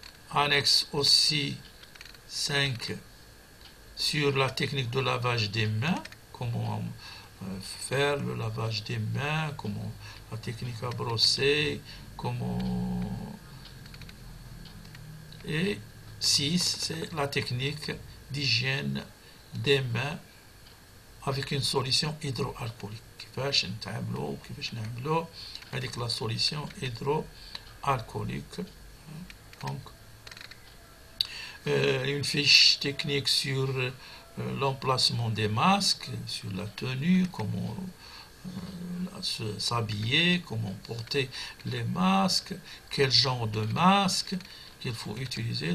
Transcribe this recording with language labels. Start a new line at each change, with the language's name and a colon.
French: Annexe aussi 5 sur la technique de lavage des mains, comment faire le lavage des mains, comment la technique à brosser, comment... Et 6, c'est la technique d'hygiène des mains avec une solution hydroalcoolique.
Arabic: كيفاش نتعاملوا وكيفاش نعملوا هذيك la solution hydroalcoolique.
French: Donc une fiche technique sur l'emplacement des masques, sur la tenue, comment s'habiller, comment porter les masques, quel genre de masque qu'il faut utiliser.